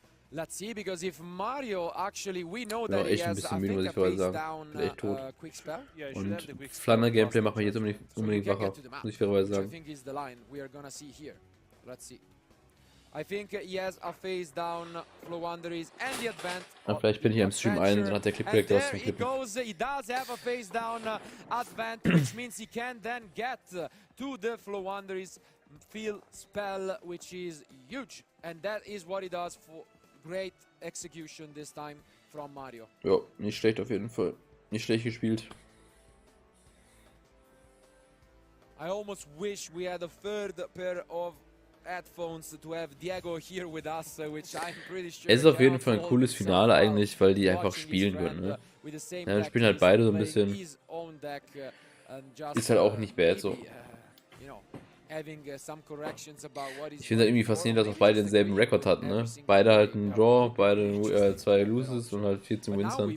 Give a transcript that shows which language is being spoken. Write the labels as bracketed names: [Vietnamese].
[English] Let's see, because if Mario actually, we know that he has, I think, a face down quick spell. [German] Und Flanner-Gameplay macht mich jetzt unbedingt wacher, muss ich fairerweise sagen. [English] I think is the line we are gonna see here. Let's see. I think he has a face down Flow Wanderers and the Advent. [German] Und vielleicht bin ich im Stream ein, dann hat der Clip direkt aus dem Clip. [English] He does have a face down Advent, which means he can then get to the Flow Wanderers field spell, which is huge, and that is what he does for great execution this time from Mario. [German] Ja, nicht schlecht auf jeden Fall. Nicht schlecht gespielt. [English] I almost wish we had a third pair of headphones to have Diego here with us, which I'm pretty sure. [German] Es ist auf jeden Fall ein cooles Finale eigentlich, weil die einfach spielen können, ne? Ja, dann spielen halt beide so ein bisschen. Ist halt auch nicht bad so. Ich finde halt irgendwie faszinierend, dass auch beide denselben Rekord hatten, ne? Beide halt einen Draw, beide 2 Loses und halt 14 Wins dann.